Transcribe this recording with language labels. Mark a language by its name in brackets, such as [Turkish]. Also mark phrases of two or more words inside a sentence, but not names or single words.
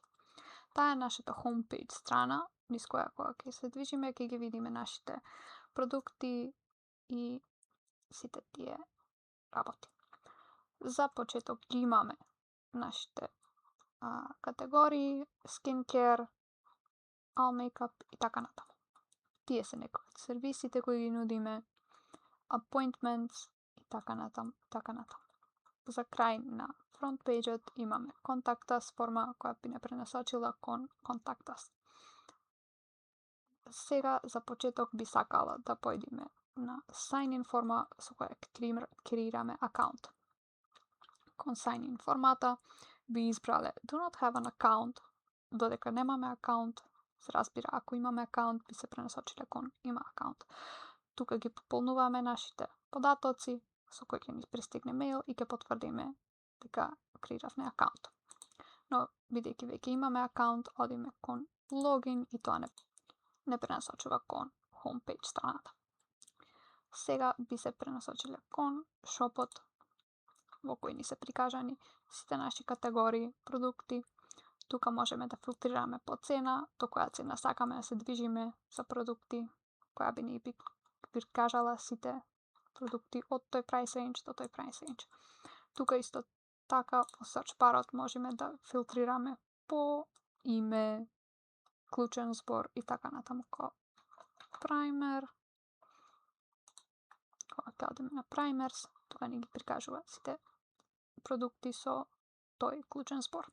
[Macedonian] Таа е нашата homepage страна, низ која кога ќе се движиме, ќе ги видиме нашите продукти и сите тие работи. За почеток ги имаме нашите категории, [English] skincare, all makeup [Macedonian] и така натаму. Тие се некои од сервисите кои ги нудиме, appointments и така натаму. За крај на [English] front page-от [Macedonian] имаме [English] Contact Us [Macedonian] форма која би не пренасочила кон [English] Contact Us. [Macedonian] Сега за почеток би сакала да појдеме на [English] Sign In [Macedonian] форма со која креираме акаунт. Кон [English] Sign In [Macedonian] формата би избрале [English] Do not have an account, [Macedonian] додека немаме акаунт. Се разбира, ако имаме акаунт, би се пренасочиле кон има акаунт. Тука ги пополнуваме нашите податоци, со кои ќе ни пристигне мејл и ќе потврдиме дека креиравме акаунт. Но, бидејќи веќе имаме акаунт, одиме кон логин и тоа не пренасочува кон homepage страната. Сега би се пренасочиле кон шопот, во кој ни се прикажани сите наши категории, продукти. Тука можеме да филтрираме по цена, до која цена сакаме да се движиме за продукти, која би ни прикажала сите продукти од тој [English] price range [Macedonian] до тој [English] price range. [Macedonian] Тука исто така во [English] search barот [Macedonian] можеме да филтрираме по име, клучен збор и така натаму. Primer. Кога ќе одиме на primers, тоа ни ги прикажува сите продукти со тој клучен збор.